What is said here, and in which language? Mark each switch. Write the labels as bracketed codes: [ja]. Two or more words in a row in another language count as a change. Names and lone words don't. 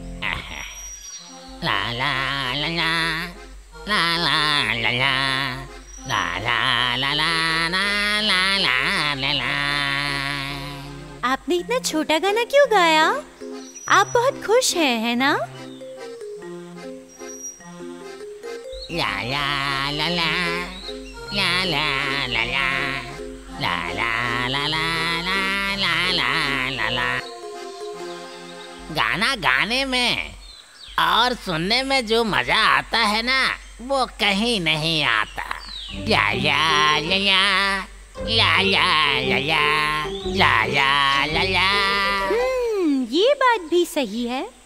[hi] ला ला ला ला ला ला ला ला ला ला ला ला ला ला ला ला। आपने इतना छोटा गाना क्यों गाया? आप बहुत खुश हैं, है ना? ला ला ला ला ला ला ला ला ला ला ला ला ला ला ला। गाना गाने में और सुनने में जो मजा आता है ना, वो कहीं नहीं आता। ला ला ला ला ला ला ला ला ला ला ला। ये बात भी सही है।